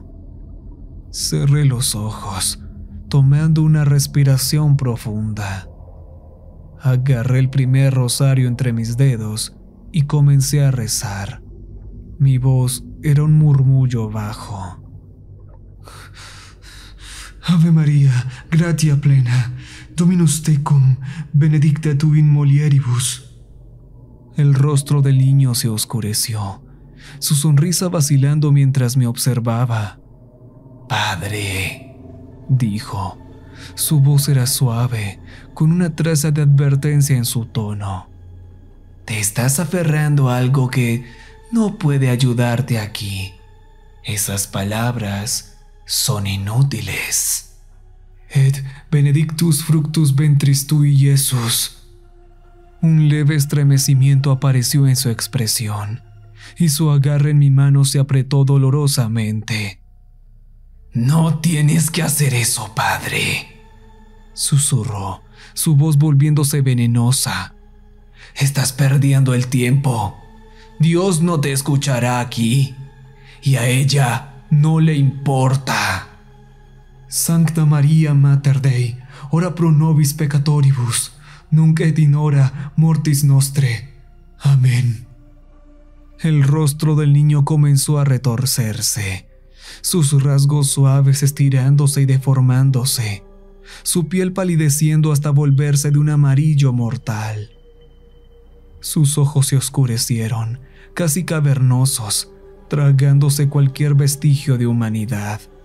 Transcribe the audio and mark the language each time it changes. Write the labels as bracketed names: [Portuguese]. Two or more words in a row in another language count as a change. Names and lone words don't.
[Spanish] Cerré los ojos, tomando una respiración profunda. Agarré el primer rosario entre mis dedos y comencé a rezar. Mi voz era un murmullo bajo. [Latin] Ave María, gratia plena, Dominus tecum, benedicta tu in mulieribus. [Spanish] El rostro del niño se oscureció, su sonrisa vacilando mientras me observaba. Padre, dijo. Su voz era suave, con una traza de advertencia en su tono. Te estás aferrando a algo que no puede ayudarte aquí. Esas palabras son inútiles. [Latin] Et benedictus fructus ventris tui, Iesus. [Spanish] Un leve estremecimiento apareció en su expresión, y su agarre en mi mano se apretó dolorosamente. No tienes que hacer eso, padre, susurró, su voz volviéndose venenosa. Estás perdiendo el tiempo. Dios no te escuchará aquí, y a ella no le importa. [Latin] Sancta Maria Mater Dei, ora pro nobis peccatoribus, nunc et in hora mortis nostre. [Spanish] Amén. El rostro del niño comenzó a retorcerse, sus rasgos suaves estirándose y deformándose, su piel palideciendo hasta volverse de un amarillo mortal. Sus ojos se oscurecieron, casi cavernosos, tragándose cualquier vestigio de humanidad.